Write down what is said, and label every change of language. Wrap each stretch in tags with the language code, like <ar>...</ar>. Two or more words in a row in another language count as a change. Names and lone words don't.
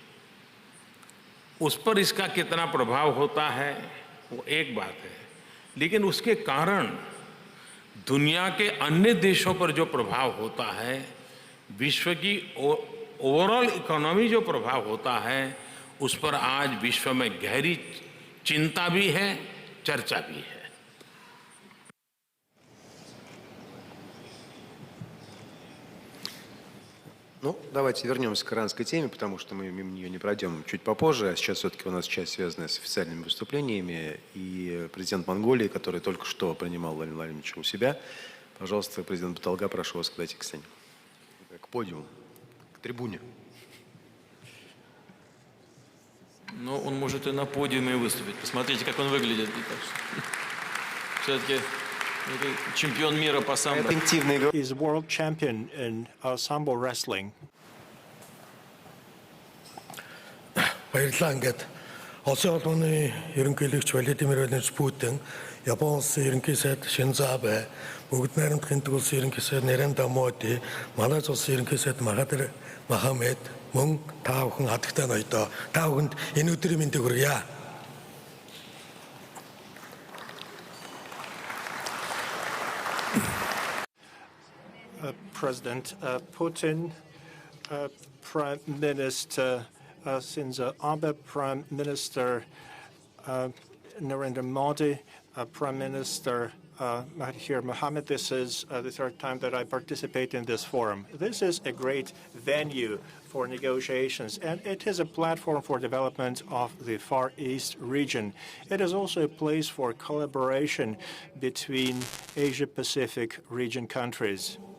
<hi>उस पर इसका कितना प्रभाव होता है वो एक बात है, लेकिन उसके कारण दुनिया के अन्य देशों पर जो प्रभाव होता है, विश्व की</hi> <en>overall economy</en> <hi>जो प्रभाव होता है, उस पर आज विश्व में गहरी चिंता भी है, चर्चा भी है।</hi> <ru>Ну, давайте вернемся к иранской теме, потому что мы мимо нее не пройдем чуть попозже. А сейчас все-таки у нас часть, связанная с официальными выступлениями. И президент Монголии, который только что принимал Владимира Владимировича у себя. Пожалуйста, президент Баталга, прошу вас подойти к сцене. К подиуму, к трибуне. Ну, он может и на подиуме выступить. Посмотрите, как он выглядит. Все-таки чемпион мира по самбо.</ru> <en>He's world champion in sambo wrestling.</en> <mn>баярлалаа. Ингээд Улсын орны ерөнхийлөгч Владимир Владимирович Путин, Японы улсын ерөнхий сайд Шинзо Абе, Бүгд найрамдах эндэг улсын ерөнхий сайд Нарендра Моди, Малайз улсын ерөнхий сайд Махатир Мохамед мөн та бүхэн хатагтай ноёдоо та бүхэнд энэ өдрийн мэндийг хүргье.</mn> <en>President Putin, Prime Minister Shinzo Abe, Prime Minister Narendra Modi, Prime Minister Mahathir Mohamad. This is the third time that I participate in this forum. This is a great venue for negotiations, and it is a platform for development of the Far East region. It is also a place for collaboration between Asia-Pacific region countries.</en>